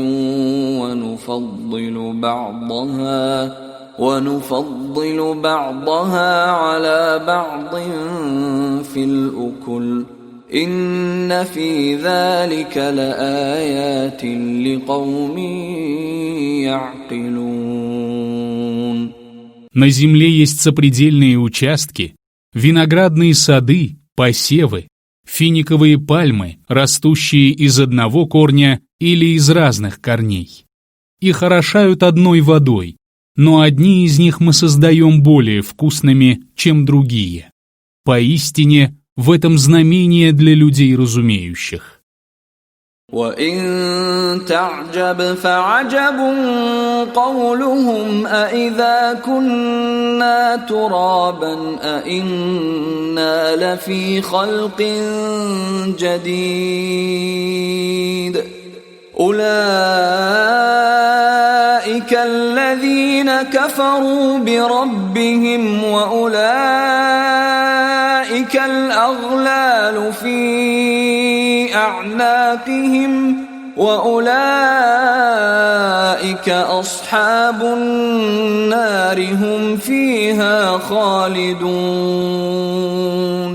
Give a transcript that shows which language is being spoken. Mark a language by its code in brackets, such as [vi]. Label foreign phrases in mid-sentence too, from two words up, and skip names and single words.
[ar] ونفضل بعضها على بعض في الأكل إن في ذلك لآيات لقوم يعقلون. [ru] На земле есть сопредельные участки, виноградные сады, посевы, финиковые пальмы, растущие из одного корня или из разных корней. Их орошают одной водой, но одни из них мы создаем более вкусными, чем другие. Поистине, в этом знамение для людей разумеющих. [ar] وَإِن تَعْجَبْ فَعَجَبٌ قَوْلُهُمْ أَإِذَا كُنَّا تُرَابًا أَإِنَّا لَفِي خَلْقٍ جَدِيدٍ أُولَئِكَ الَّذِينَ كَفَرُوا بِرَبِّهِمْ وَأُولَئِكَ الْأَغْلَالُ فِي أعناقهم وأولئك أصحاب النار هم فيها خالدون.